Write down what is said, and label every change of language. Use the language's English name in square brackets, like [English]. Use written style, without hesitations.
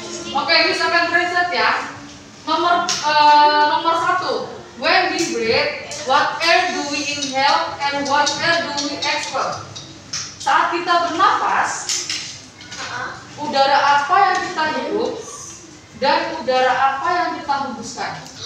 [Indonesian] Oke, ini akan translate ya. Nomor 1. [English] When we breathe, what air do we inhale and what air do we expel? [Indonesian] Saat kita bernafas, udara apa yang kita hirup dan udara apa yang kita hembuskan?